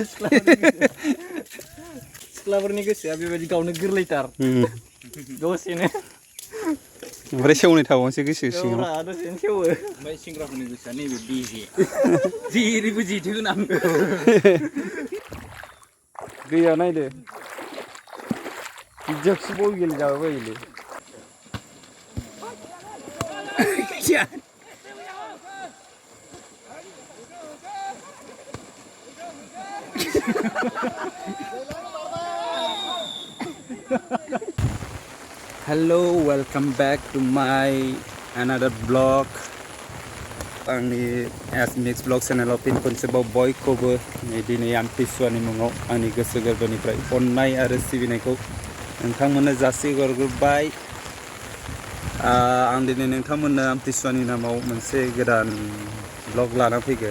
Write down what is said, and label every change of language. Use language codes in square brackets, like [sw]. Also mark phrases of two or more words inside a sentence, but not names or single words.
[brx] सिख्लाफोरनि गोसोआ बेबायदि गावनो गोरलैथार दसेनो ओमफ्राय सेवनाय थाबावनोसै गोसो सिङाव दसेनो सेवो ओमफ्राय सेंग्राफोरनि गोसोआ नैबे बेजे जेरैबो जेथोगोन आं दैया नायदो बिदियावसो बल गेलेजाबाय बायोलै [en] Hello, welcome back to my another vlog. [brx] आंनि एसमिक्स ब्लग चेनेलाव फिन खनसेबाव बयखौबो दिनै आमथिसुवानि मुङाव आंनि गोसो गोरबोनिफ्राय अननाय आरो सिबिनायखौ नोंथांमोननो जासिहरग्रोबाय। आं दिनै नोंथांमोननो आमथिसुवानि नामाव मोनसे गोदान ब्लग लाना फैगोन।